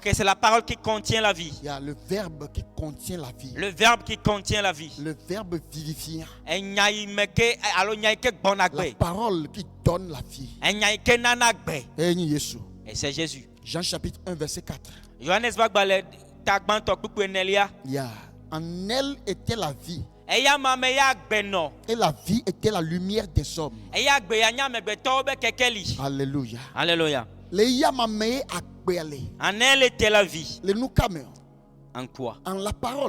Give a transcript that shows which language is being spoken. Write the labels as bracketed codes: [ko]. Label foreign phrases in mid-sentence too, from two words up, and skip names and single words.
[fr] Ok, c'est la parole qui contient la vie. Il y a le verbe qui contient la vie. Le verbe qui contient la vie. Le verbe vivifiant. La parole qui donne la vie. Et c'est Jésus. Jean chapitre 1 verset 4. [ee] Johannes va balé tagban to kuku enelia. [fr] Yeah. En elle était la vie. Et la vie était la lumière des hommes. Alléluia. Alléluia. En elle était la vie. En quoi? En la parole.